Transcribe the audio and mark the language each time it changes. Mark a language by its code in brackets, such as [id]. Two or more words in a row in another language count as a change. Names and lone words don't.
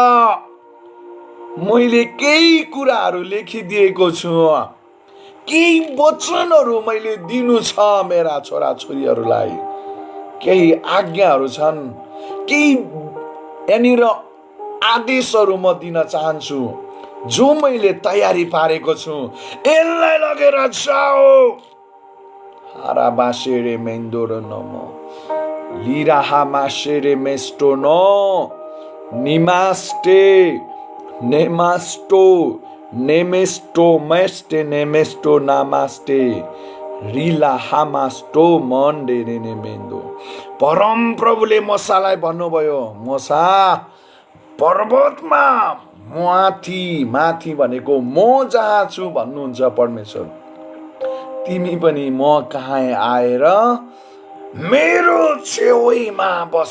[ne] मैले केही कुराहरू लेखिदिएको छु, केही वचनहरू मैले दिनु छ मेरा छोरा छोरीहरूलाई, केही आज्ञाहरू छन्, केही यहाँनिर आदेशहरू म दिन चाहन्छु जो मैले तयारी पारेको छु। यसलाई लगेर जाऊ। हारा बासेरे मेन्दोरो नमो लिराहा मासेरे मेस्टो नो निमास्टे नेमास्टो नेमेस्टो मेस्टे नेमेस्टो नामास्टे रिला हामास्टो मनडे नेमेन्दो। परम प्रभुले मोसालाई भन्नुभयो, मोसा पर्वतमा माथि भनेको म जहाँ छु भन्नुहुन्छ परमेश्वर, तिमी पनि म कहाँ आएर मेरो छेउमा बस।